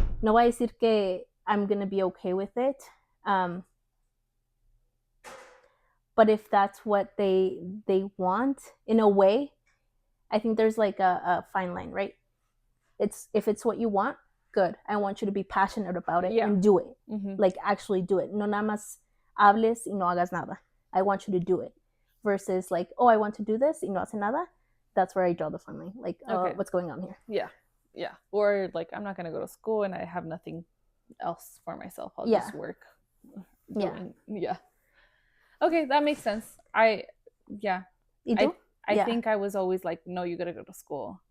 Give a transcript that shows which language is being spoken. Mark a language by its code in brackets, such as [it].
[es] No voy a decir que [en] I'm going to be okay with it. But if that's what they want, in a way, I think there's like a fine line, right? If it's what you want, good. I want you to be passionate about it and do it. Like actually do it. [es] No nada más hables y no hagas nada. [en] I want you to do it. Versus like, oh, I want to do this [es] y no hace nada. [en] That's where I draw the fine line. Like, what's going on here? Yeah. Or like, I'm not going to go to school and I have nothing else for myself. I'll just work. Yeah. Okay, that makes sense. I think I was always like, no, you gotta go to school.